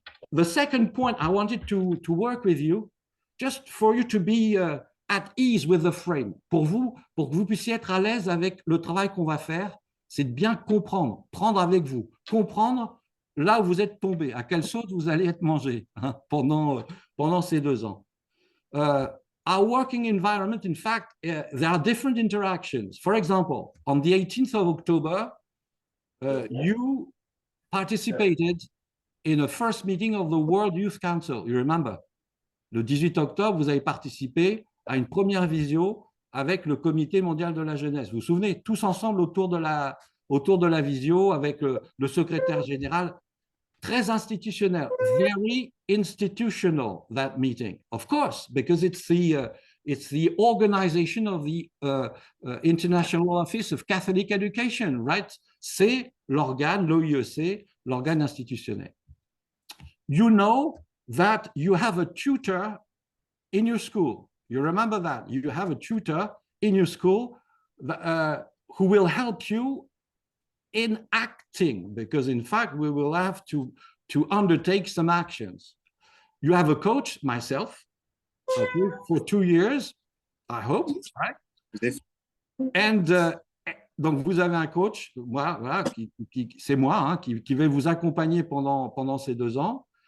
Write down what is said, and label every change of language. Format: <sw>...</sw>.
<en>The second point, I wanted to work with you, just for you to be at ease with the frame.</en> <fr>Pour que vous puissiez être à l'aise avec le travail qu'on va faire, c'est de bien comprendre, prendre avec vous, comprendre là où vous êtes tombé, à quelle sauce vous allez être mangé, hein, pendant ces 2 ans.</fr> <en>Our working environment, in fact, there are different interactions. For example, on the 18th of October, you participated in a first meeting of the World Youth Council. You remember?</en> <fr>Le 18 octobre, vous avez participé à une première visio avec le Comité mondial de la jeunesse. Vous vous souvenez, tous ensemble autour de la visio avec le secrétaire général. très institutionnel,</fr> <en>very institutional, that meeting, of course, because it's the organization of the International Office of Catholic Education, right?</en> <fr>C'est l'organe, l'OIEC, l'organe institutionnel.</fr> <en>You know that you have a tutor in your school. You remember that. You have a tutor in your school who will help you in acting, because in fact, we will have to undertake some actions. You have a coach, myself, okay, for 2 years, I hope, right?</en> <fr>And donc, vous avez un coach, voilà, c'est moi, hein, qui va vous accompagner pendant ces 2 ans.</fr>